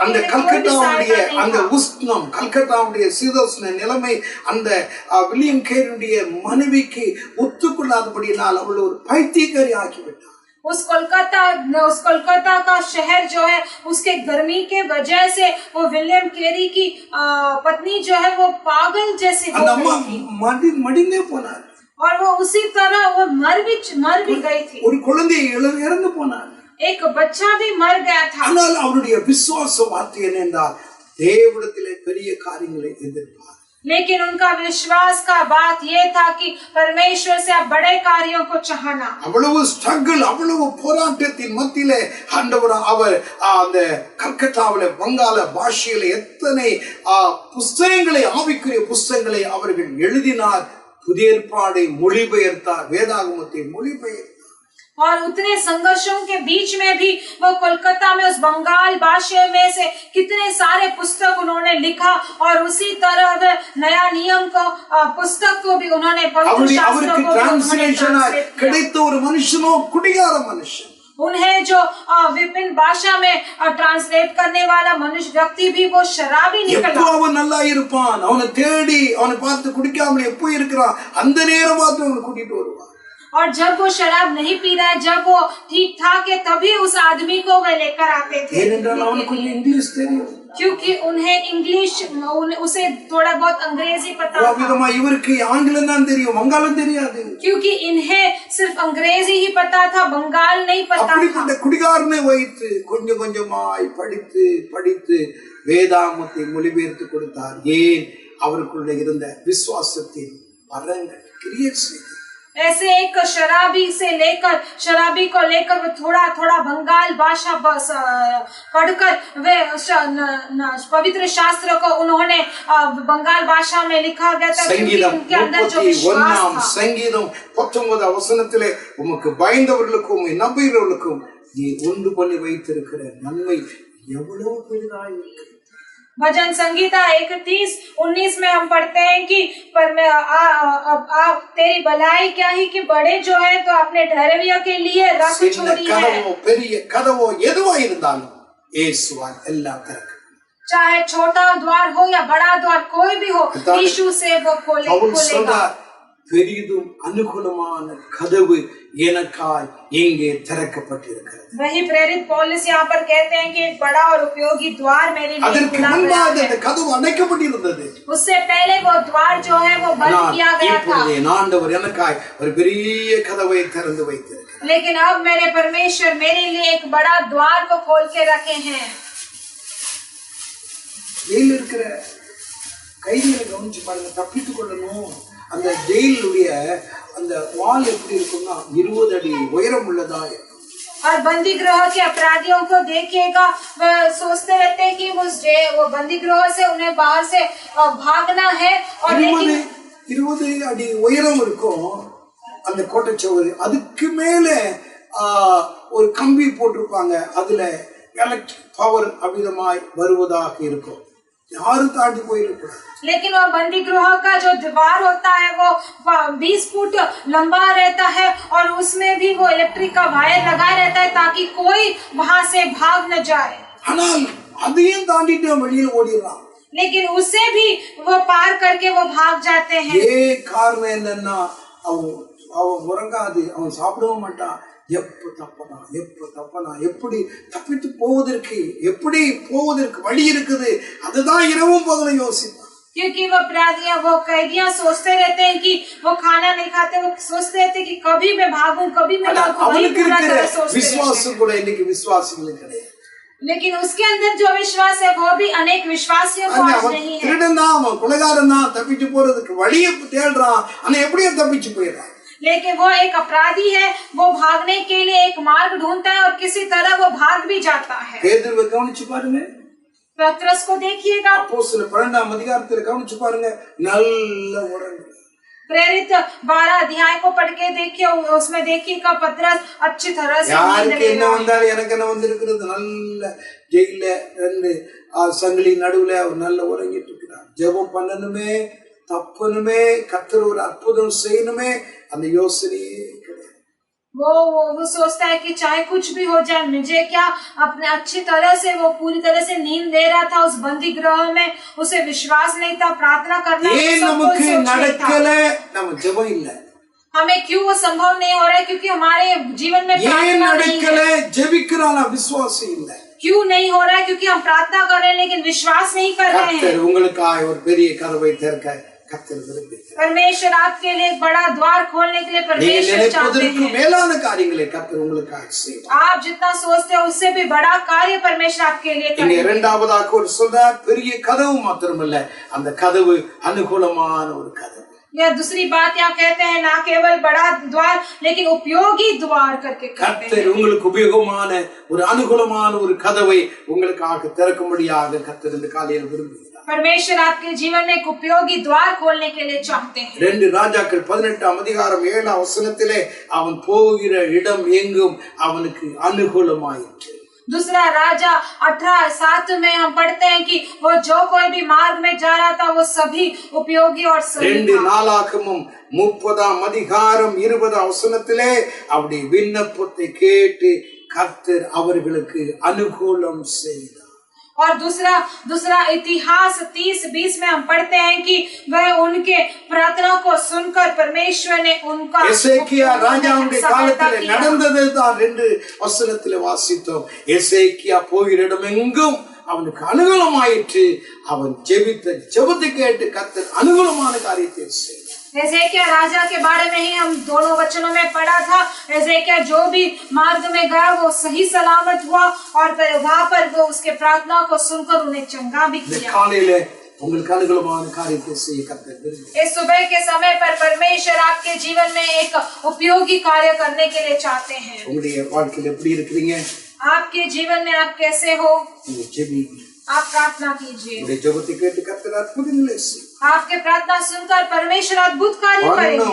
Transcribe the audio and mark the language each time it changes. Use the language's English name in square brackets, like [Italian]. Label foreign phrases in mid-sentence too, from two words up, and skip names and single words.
[Tamil] அந்த [Hindi] लिए कोई भी [Tamil] கல்கத்தாவுடைய [Hindi] सहायता नहीं [Tamil] அந்த [Hindi] था। [Tamil] உஷ்ணம், கல்கத்தாவுடைய சீதோஷ்ண நிலைமை அந்த வில்லியம் கேரியுடைய மனைவிக்கு ஒத்துக்கொள்ளாதபடியினால் அவள் ஒரு பைத்தியக்காரி ஆக்கிவிட்டார். [Hindi] उस कोलकाता का शहर जो है उसके गर्मी के वजह से वो विलियम केरी की पत्नी जो है वो पागल जैसी हो [Tamil] அந்த அம்மா [Hindi] गई थी [Tamil] மடிந்தே போனார். [Hindi] और वो उसी तरह वो मर भी गई थी। [Tamil] ஒரு குழந்தை இறந்து போனார். [Hindi] एक बच्चा भी मर गया था। [Tamil] ஆனால் அவருடைய விசுவாச வார்த்தை என்ன என்றால், தேவனிடத்திலே பெரிய காரியங்களை எதிர்பார். [Hindi] लेकिन उनका विश्वास का बात ये था कि परमेश्वर से आप बड़े कार्यों को चाहना। [Tamil] அவ்வளவு ஸ்ட்ரகிள், அவ்வளவு போராட்டத்தின் மத்தியிலே ஆண்டவர் அவர் அந்த கல்கத்தாவில வங்காள பாஷையில எத்தனை புஸ்தகங்களை, ஆவிக்குரிய புஸ்தகங்களை அவர்கள் எழுதினார். புதிய ஏற்பாடை மொழிபெயர்த்தார், வேதாகமத்தை மொழிபெயர்த்தார். [Hindi] और उतने संघर्षों के बीच में भी वो कोलकाता में उस बंगाल भाषा में से कितने सारे पुस्तक उन्होंने लिखा और उसी तरह नया नियम को पुस्तक को भी उन्होंने पवित्र शास्त्रों को [Tamil] ट्रांसलेशन கிடைத்த ஒரு மனுஷனோ குடிகார மனுஷன். [Hindi] उन्हें जो विभिन्न भाषा में ट्रांसलेट करने वाला मनुष्य व्यक्ति भी वो शराबी निकला। [Tamil] அவன் நல்லா இருப்பான், அவனை தேடி அவனை பார்த்து குடிக்காம எப்போ இருக்கிறான் அந்த நேரம் பார்த்து அவனை கூட்டிட்டு வருவான். [Hindi] और जब वो शराब नहीं पी रहा है, जब वो ठीक ठाक है, तभी उस आदमी को वे लेकर आते थे। क्योंकि उन्हें इंग्लिश, उसे थोड़ा बहुत अंग्रेजी पता था। क्योंकि इन्हें सिर्फ अंग्रेजी ही पता था, बंगाल नहीं पता था। [Tamil] குடிகாரனை வைத்து கொஞ்சம் கொஞ்சமாய் படித்து படித்து வேதாகமத்தை மொழிபெயர்த்து கொடுத்தார். ஏன்? அவருக்குள்ள இருந்த விசுவாசத்தின் வரங்கள் கிரியேட் செய்தார். [Hindi] ऐसे एक शराबी को लेकर वो थोड़ा थोड़ा बंगाल भाषा पढ़कर वे पवित्र शास्त्र को उन्होंने बंगाल भाषा में लिखा गया था। क्योंकि उनके अंदर जो विश्वास था। [Tamil] சங்கீதம் 19 வசனத்திலே உமக்கு பயந்தவர்களுக்கும் நம்புகிறவர்களுக்கும் நீ உண்டு பண்ணி வைத்திருக்கிற நன்மை எவ்வளவு பெரிதாய் இருக்கு. [Hindi] भजन संगीता 31:19 में हम पढ़ते हैं कि पर मैं तेरी भलाई क्या ही कि बड़े जो है तो अपने ठहरवियों के लिए रख [Tamil] சின்ன [Hindi] छोड़ी है। [Tamil] கதவோ பெரிய கதவோ எதுவா இருந்தாலும் இயேசுவால் எல்லாம் திறக்கும். [Hindi] चाहे छोटा द्वार हो या बड़ा द्वार कोई भी हो, यीशु से वो [Tamil] பவுல் [Hindi] खोलेगा। [Tamil] சொல்றார், பெரிதும் அனுகூலமான கதவு எனக்காய் இங்கே திறக்கப்பட்டிருக்கிறது. [Hindi] वही प्रेरित पौलुस यहाँ पर कहते हैं कि एक बड़ा और उपयोगी द्वार मेरे लिए [Tamil] அதற்கு [Hindi] खुला गया [Tamil] முன்பாக [Hindi] है। [Tamil] அந்த கதவு அடைக்கப்பட்டிருந்தது. [Hindi] उससे पहले वो द्वार जो है वो बंद किया गया था, [Tamil] இப்பொழுது என் ஆண்டவர் எனக்காய் ஒரு பெரிய கதவை திறந்து வைத்திருக்கிறார். [Hindi] लेकिन अब मेरे परमेश्वर मेरे लिए एक बड़ा द्वार को खोल के रखे हैं। [Tamil] ஜெயில இருக்கிற கைதிகளை கவனிச்சு பாருங்க. தப்பித்துக் கொள்ளணும், அந்த ஜெயிலுடைய அந்த வால் எப்படி இருக்கும்னா 20 அடி உயரம் உள்ளதா இருக்கும். [Hindi] और बंदी गृह के अपराधियों को देखिएगा, वे सोचते रहते हैं कि वो बंदी गृह से उन्हें बाहर से भागना है, और [Tamil] 20 அடி உயரம் இருக்கும் அந்த கோட்டைச்சுவர். அதுக்கு மேல ஒரு கம்பி போட்டிருப்பாங்க, அதுல [English] electric power [Tamil] அமிதமாய் வருவதாக இருக்கும். யாரும் தாண்டி போயிருக்கூடாது. [Hindi] लेकिन वो बंदी गृह का जो दीवार होता है वो 20 फुट लंबा रहता है, और उसमें भी वो इलेक्ट्रिक का वायर लगा रहता है ताकि कोई वहां से भाग न जाए। [Tamil] ஆனால் அதையும் தாண்டிட்டு வெளியில ஓடிடலாம். [Hindi] लेकिन उससे भी वो पार करके वो भाग जाते हैं। [Tamil] காரணம் என்னன்னா, அவன் உறங்காது, அவன் சாப்பிடவும் மாட்டான். எப்ப தப்பனா எப்படி தப்பித்து போவதற்கு வழி இருக்குது, அதுதான் இரவும் பகலும் யோசிப்பான். [Hindi] क्योंकि वो अपराधियां वो कैदियां सोचते रहते हैं कि वो खाना नहीं खाते, वो सोचते रहते हैं कि कभी मैं भागूं, कभी मैं भागूं, वही पूरा तरह सोचते [Tamil] விசுவாசம் கூட இன்னைக்கு விசுவாசிகளுக்கு கிடையாது. [Hindi] लेकिन उसके अंदर जो विश्वास है वो भी अनेक विश्वासियों को आज नहीं है। [Tamil] திருடன் தான், அவன் கொலைகாரன் தான், தப்பிச்சு போறதுக்கு வழியை தேடுறான், ஆனா எப்படியோ தப்பிச்சு போயிடுறான். [Hindi] लेकिन वो एक अपराधी है, वो भागने के लिए एक मार्ग ढूंढता है और किसी तरह वो भाग भी जाता है। [Tamil] பேதுருவை கவனிச்சு பாருங்க, [Hindi] पतरस को देखिएगा, [Tamil] அப்போஸ்தலர் 12ஆம் அதிகாரத்துல கவனிச்சு பாருங்க, நல்ல உறங்கு. [Hindi] प्रेरित 12 अध्याय को पढ़ के देखिए, उसमें देखिएगा पतरस अच्छी तरह से नींद [Tamil] யாருக்கு [Hindi] ले [Tamil] என்ன [Hindi] रहा है। [Tamil] வந்தாலும் எனக்கு என்ன வந்திருக்கிறது, நல்ல ஜெயில 2 சங்கிலி நடுவுல அவர் நல்ல உறங்கிட்டு இருக்கிறார். ஜெபம் பண்ணணுமே, தப்பணுமே, கர்த்தர் ஒரு அற்புதம் செய்யணுமே, அந்த யோசனையே கிடையாது. [Hindi] वो सोचता है कि चाहे कुछ भी हो जाए, मुझे क्या, अपने अच्छी तरह से वो पूरी तरह से नींद ले रहा था उस बंदी गृह में, उसे विश्वास नहीं था, प्रार्थना करना [Tamil] ஏன் [Hindi] सब [Tamil] நமக்கு [Hindi] कोई सोच नहीं [Tamil] நடக்கல? [Hindi] था। [Tamil] நம்ம ஜெபம் இல்ல. [Hindi] हमें क्यों वो संभव नहीं हो रहा है? क्योंकि हमारे जीवन में [Tamil] ஏன் [Hindi] प्रार्थना नहीं [Tamil] நடக்கல? [Hindi] है। [Tamil] ஜெபிக்கிறானா, விசுவாசம் இல்ல. [Hindi] क्यों नहीं हो रहा है? क्योंकि हम प्रार्थना कर रहे हैं लेकिन विश्वास नहीं कर रहे हैं। [Tamil] கர்த்தர் உங்களுக்காக ஒரு பெரிய கதவை திறக்க கர்த்தர் விரும்புகிறார். [Hindi] परमेश्वर आपके लिए एक बड़ा द्वार खोलने के लिए [Tamil] நீங்க [Hindi] परमेश्वर चाहते [Tamil] நினைப்பதற்கு [Hindi] हैं। [Tamil] மேலான காரியங்களை கர்த்தர் உங்களுக்காக செய்வார். [Hindi] आप जितना सोचते हो उससे भी बड़ा कार्य परमेश्वर आपके लिए [Tamil] இங்க [Hindi] करेंगे। [Tamil] இரண்டாவதாக ஒரு சொல்றார், பெரிய கதவு மாத்திரமல்ல, அந்த கதவு அனுகூலமான ஒரு கதவு. [Hindi] यह दूसरी बात यहाँ कहते हैं, ना केवल बड़ा द्वार लेकिन उपयोगी द्वार करके कहते हैं। [Tamil] கர்த்தர் உங்களுக்கு உபயோகமான ஒரு அனுகூலமான ஒரு கதவை உங்களுக்காக திறக்கும்படியாக கர்த்தர் இந்த காலையில் விரும்புகிறார். [Hindi] परमेश्वर आपके जीवन में एक उपयोगी द्वार खोलने के लिए चाहते हैं। [Tamil] 2 ராஜாக்கள் 18ஆம் அதிகாரம் 7ஆம் வசனத்திலே அவன் போகிற இடம் எங்கும் அவனுக்கு அனுகூலமாயிற்று. [Hindi] दूसरा राजा 18:7 में हम पढ़ते हैं कि वो जो कोई भी मार्ग में जा रहा था वो सभी उपयोगी और सही [Tamil] 2 [Hindi] था। [Tamil] நாளாகமும் 30ஆம் அதிகாரம் 20ஆம் வசனத்திலே அவருடைய விண்ணப்பத்தை கேட்டு கர்த்தர் அவர்களுக்கு அனுகூலம் செய்தார். [Hindi] और दूसरा इतिहास 30:20 में हम पढ़ते हैं कि वह उनके प्रार्थना को सुनकर परमेश्वर ने उनका [Tamil] எசேக்கியா ராஜாவுடைய காலத்திலே நடந்தது தான் 2 வசனத்திலே வாசித்தோம். எசேக்கியா போகிற இடம் எங்கும் அவனுக்கு அனுகூலமாயிற்று. அவன் ஜெபித்த ஜெபத்தை கேட்டு கர்த்தர் அனுகூலமான காரியத்தை செய்தார். [Hindi] एजेकिया राजा के बारे में ही हम दोनों वचनों में पढ़ा था। एजेकिया जो भी मार्ग में गया वो सही सलामत हुआ, और वहां पर वो उसके प्रार्थना को सुनकर उन्हें चंगा भी किया। [Tamil] காலையிலே உங்களுக்கு அனுகூலமான காரியத்தை செய்ய கர்த்தர் விரும்புகிறார். [Hindi] इस सुबह के समय पर परमेश्वर आपके जीवन में एक उपयोगी कार्य करने के लिए चाहते हैं। [Tamil] உங்களுடைய வாழ்க்கையில எப்படி இருக்கிறீங்க? [Hindi] आपके जीवन में आप कैसे हो? [Tamil] நீங்க ஜெபிங்க. [Hindi] आप प्रार्थना कीजिए। [Tamil] உங்களுடைய ஜெபத்தை கேட்டு கர்த்தர் அற்புதங்களை செய்வார். [Hindi] आपके प्रार्थना सुनकर परमेश्वर अद्भुत कार्य करेंगे।